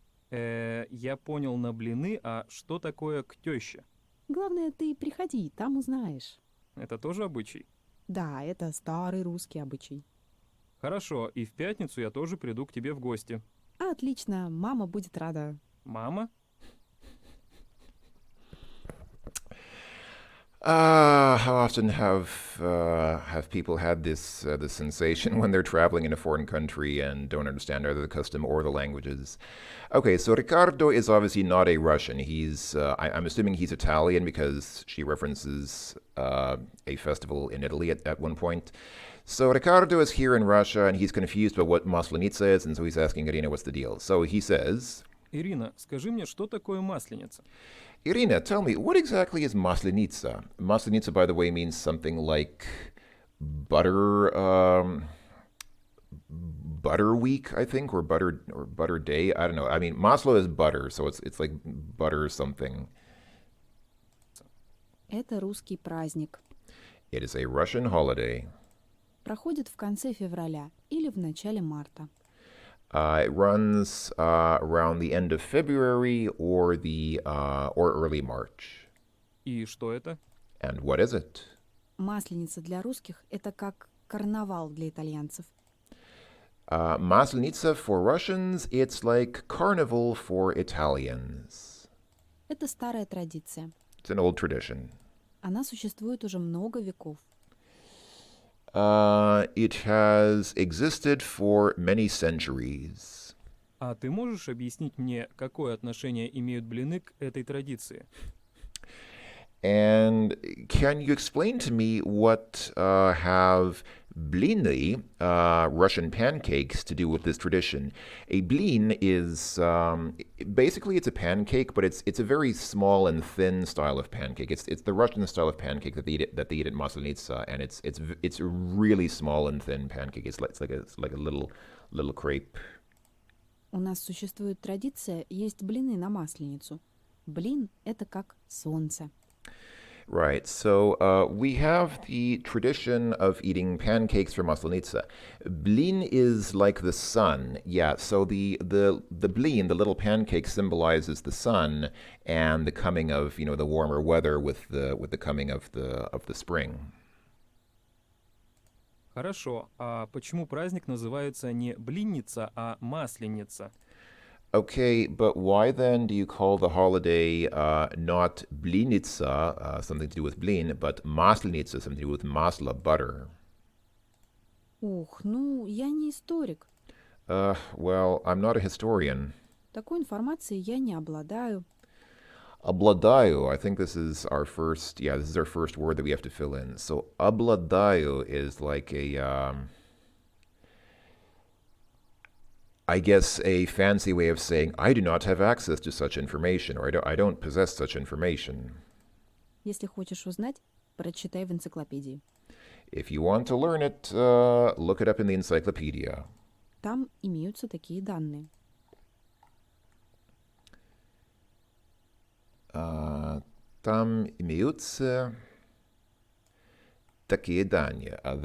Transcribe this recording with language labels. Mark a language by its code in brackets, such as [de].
[ru] Я понял на блины, а что такое к тёще? Главное, ты приходи, там узнаешь. Это тоже обычай? Да, это старый русский обычай. Хорошо, и в пятницу я тоже приду к тебе в гости. Отлично, мама будет рада. Мама? [en] How often have people had this sensation when they're traveling in a foreign country and don't understand either the custom or the languages? Okay, so Riccardo is obviously not a Russian. I'm assuming he's Italian because she references a festival in Italy at one point. So Riccardo is here in Russia and he's confused about what Maslenitsa is, and so he's asking Irina what's the deal. So he says, [ru] Ирина, скажи мне, что такое масленица? [en] Irina, tell me, what exactly is Maslenitsa? Maslenitsa, by the way, means something like butter, butter week, I think, or butter day. I don't know. I mean, maslo is butter, so it's like butter something. [ru] Это русский праздник. [en] It is a Russian holiday. [ru] Проходит в конце февраля или в начале марта. [en] It runs around the end of February or early March. [ru] И что это? [en] And what is it? [ru] Масленица для русских – это как карнавал для итальянцев. [en] Maslenitsa for Russians, it's like carnival for Italians. [ru] Это старая традиция. [en] It's an old tradition. [ru] Она существует уже много веков. [en] It has existed for many centuries. [ru] А ты можешь объяснить мне, какое отношение имеют блины к этой традиции? [en] And can you explain to me what have blini, Russian pancakes, to do with this tradition? A blin is basically it's a pancake, but it's a very small and thin style of pancake. It's the Russian style of pancake that they eat at Maslenitsa, and it's a really small and thin pancake. It's like a little crepe. [ru] У нас существует традиция есть блины на Масленицу. Блин – это как солнце. [en] Right. So we have the tradition of eating pancakes for Maslenitsa. Blin is like the sun. Yeah. So the blin, the little pancake, symbolizes the sun and the coming of the warmer weather with the coming of the spring. [ru] Хорошо, а почему праздник называется не блинница, а масленица? [en] Okay, but why then do you call the holiday not Blinitsa, something to do with blin, but Maslenitsa, something to do with masla, butter? [ru] Ух, ну, я не историк. [en] Well, I'm not a historian. [ru] Такой информацией я не обладаю. [en] Обладаю, I think this is our first word that we have to fill in. So обладаю is like I guess a fancy way of saying I do not have access to such information, or I don't possess such information. [ru] Если хочешь узнать, прочитай в энциклопедии. [en] If you want to learn it, look it up in the encyclopedia. [ru] Там имеются такие данные. Там имеются такие данные.